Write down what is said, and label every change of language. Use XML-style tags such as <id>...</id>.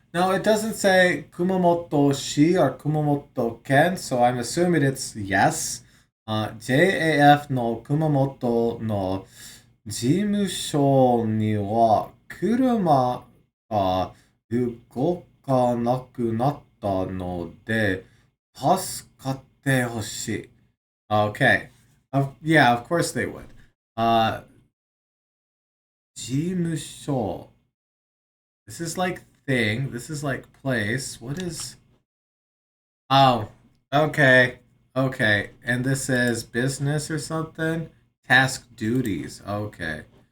<en>No, it doesn't say Kumamoto shi or Kumamoto ken, so I'm assuming it's yes.</en> <ja>JAF no Kumamoto no 事務所には車が動かなくなったので、助かってほしい.</ja> <en>Okay. Yeah, of course they would.</en> <ja>Uh, 事務所.</ja> <en>This is like thing. This is like place. What is... Oh, okay. Okay. And this is business or something? Task duties. Okay.</en>